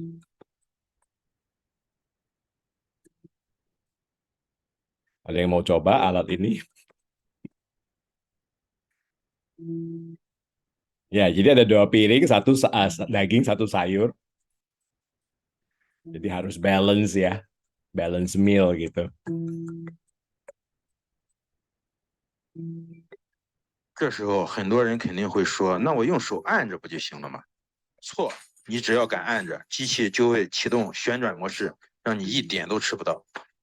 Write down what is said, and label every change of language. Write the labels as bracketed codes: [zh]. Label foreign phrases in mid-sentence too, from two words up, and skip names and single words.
[id] Ada yang mau coba alat ini? Ya, jadi ada dua piring, satu daging, satu sayur. Jadi harus balance ya, [en] balance meal [id] gitu. [zh] 这时候很多人肯定会说，那我用手按着不就行了吗？错，你只要敢按着，机器就会启动旋转模式，让你一点都吃不到。